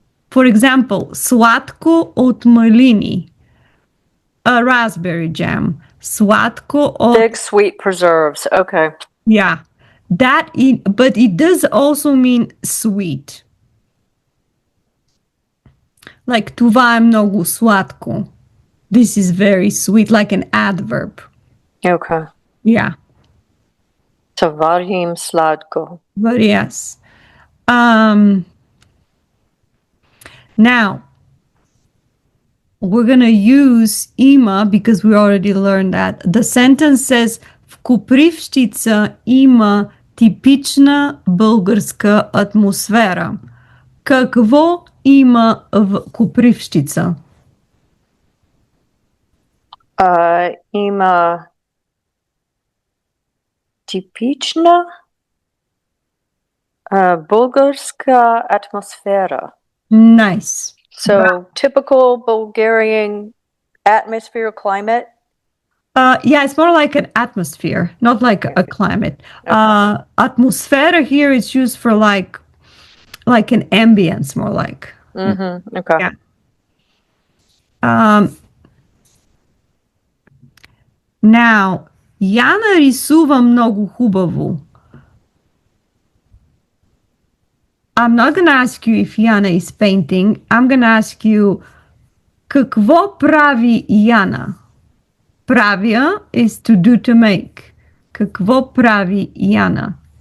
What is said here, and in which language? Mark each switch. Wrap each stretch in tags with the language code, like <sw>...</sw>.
<en>For example,</en> <bg>slatko от малини,</bg> <en>a raspberry jam.</en> <bg>Slatko от...</bg> <en>Thick, sweet preserves. Okay. Yeah. But it does also mean sweet. Like,</en> <bg>това е много сладко.</bg> <en>This is very sweet, like an adverb. Okay. Yeah.</en> <bg>Tavarim sladko.</bg> <en>But yes. Now, we're going to use има because we already learned that. The sentence says</en> <bg>в Копривщица има типична българска атмосфера. Какво има в Копривщица? Има типична българска атмосфера.</bg> <en>Nice. So typical Bulgarian atmosphere, climate? Yeah, it's more like an atmosphere, not like a climate. Okay. Atmosphere here is used for like an ambience, more like. Mm-hmm. Okay. Yeah. Now,</en> <bg>Яна рисува много хубаво.</bg> <en>I'm not going to ask you if Yana is painting. I'm going to ask you,</en> <bg>какво прави Яна?</bg> <en>Правя is to do, to make.</en> <bg>Какво прави Яна?</bg>